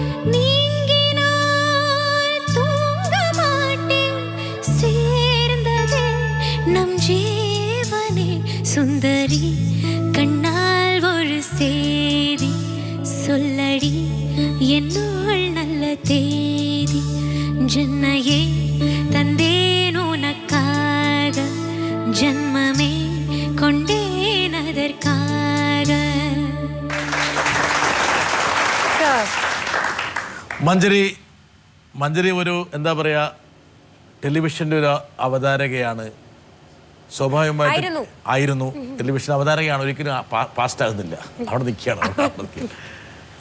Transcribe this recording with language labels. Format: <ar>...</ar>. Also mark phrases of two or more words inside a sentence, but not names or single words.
<ta>நீங்கினால் தூங்க மாட்டேன் சேர்ந்ததே நம் ஜீவனே சுந்தரி கண்ணால் ஒரு சேதி சொல்லடி என்னோள் நல்ல தேதி ஜன்னையே தந்தேன் உனக்காக ஜன்மமே கொண்டேன் அதற்காக.</ta> <ml>മഞ്ജരി ഒരു എന്താ പറയാ, ടെലിവിഷൻ്റെ ഒരു അവതാരകയാണ്. സ്വാഭാവികമായിട്ട് ടെലിവിഷൻ അവതാരകയാണ്, ഒരിക്കലും പാസ്റ്റ് ആകുന്നില്ല, അവിടെ നിൽക്കുകയാണ്.</ml>